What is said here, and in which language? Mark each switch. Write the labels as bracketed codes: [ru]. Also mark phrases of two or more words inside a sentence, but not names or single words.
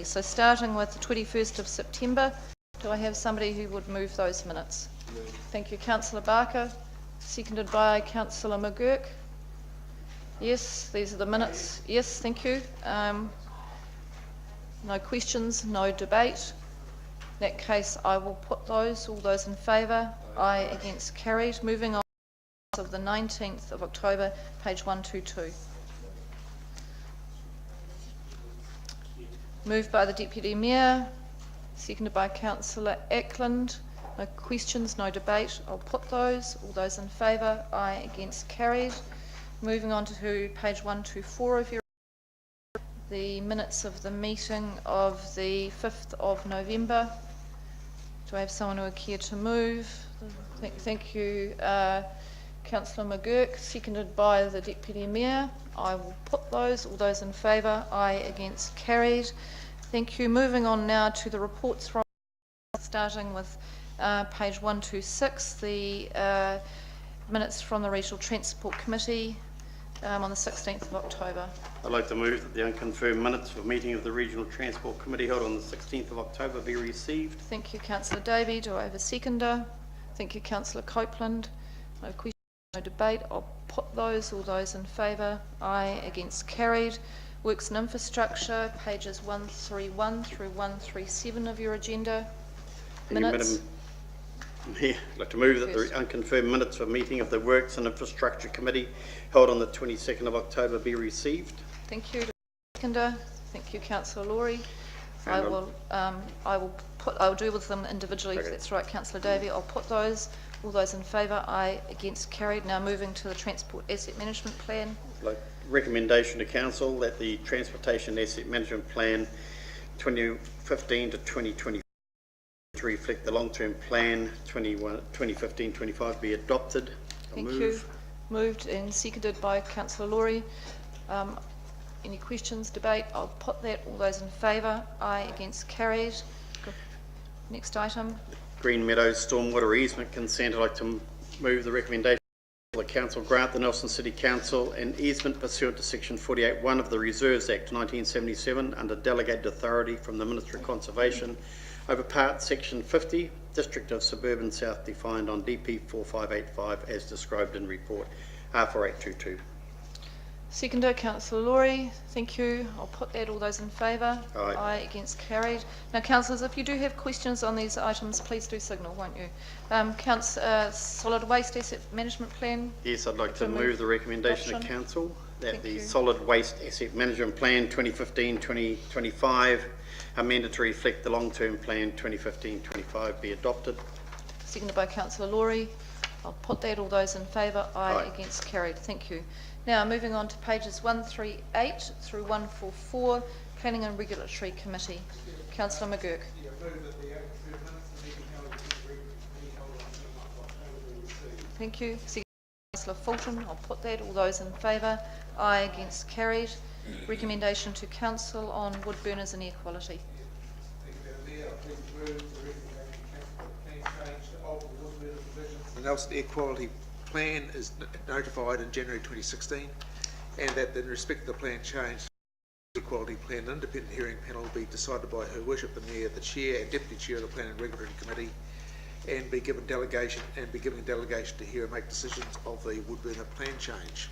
[en] So starting with the 21st of September, do I have somebody who would move those minutes? Thank you, Councillor Barker. Seconded by Councillor McGurk. Yes, these are the minutes. Yes, thank you. No questions, no debate. In that case, I will put those. All those in favour? Aye. Against? Carried. Moving on of the 19th of October, page 122. Moved by the Deputy Mayor, seconded by Councillor Ackland. No questions, no debate. I'll put those. All those in favour? Aye. Against? Carried. Moving on to page 124 of your the minutes of the meeting of the 5th of November. Do I have someone who would care to move? Thank you, Councillor McGurk, seconded by the Deputy Mayor. I will put those. All those in favour? Aye. Against? Carried. Thank you. Moving on now to the reports from, starting with page 126, the minutes from the Regional Transport Committee on the 16th of October. I'd like to move that the unconfirmed minutes for meeting of the Regional Transport Committee held on the 16th of October be received. Thank you, Councillor Davey. Do I have a seconder? Thank you, Councillor Copeland. No question, no debate. I'll put those. All those in favour? Aye. Against? Carried. Works and Infrastructure, pages 131 through 137 of your agenda. Minutes. Madam Mayor, I'd like to move that the unconfirmed minutes for meeting of the Works and Infrastructure Committee held on the 22nd of October be received. Thank you, seconder. Thank you, Councillor Laurie. I'll deal with them individually if that's right, Councillor Davey. I'll put those. All those in favour? Aye. Against? Carried. Now moving to the Transport Asset Management Plan. Like recommendation to Council that the Transportation Asset Management Plan 2015 to 2020 to reflect the long-term plan 2015-25 be adopted. Thank you. Moved and seconded by Councillor Laurie. Any questions, debate? I'll put that. All those in favour? Aye. Against? Carried. Next item. Green Meadows Stormwater Easement Consent. I'd like to move the recommendation the Council grant the Nelson City Council an easement pursuant to section 48(1) of the Reserves Act 1977 under delegated authority from the Ministry of Conservation over part section 50, District of Suburban South defined on DP 4585 as described in report R4822. Seconder, Councillor Laurie. Thank you. I'll put that. All those in favour? Aye. Aye. Against? Carried. Now, councillors, if you do have questions on these items, please do signal, won't you? Solid Waste Asset Management Plan. Yes, I'd like to move the recommendation of Council that Thank the you. Solid Waste Asset Management Plan 2015-2025 amended to reflect the long-term plan 2015-25 be adopted. Seconded by Councillor Laurie. I'll put that. All those in favour? Aye. Aye. Against? Carried. Thank you. Now, moving on to pages 138 through 144, Planning and Regulatory Committee. Councillor McGurk. Thank you. Councillor Fulton. I'll put that. All those in favour? Aye. Against? Carried. Recommendation to Council on wood burners and air quality. The Nelson Air Quality Plan is notified in January 2016, and that in respect of the plan change, the Quality Plan Independent Hearing Panel will be decided by Her Worship the Mayor, the Chair and Deputy Chair of the Planning and Regulatory Committee, and be given delegation to hear and make decisions of the wood burner plan change.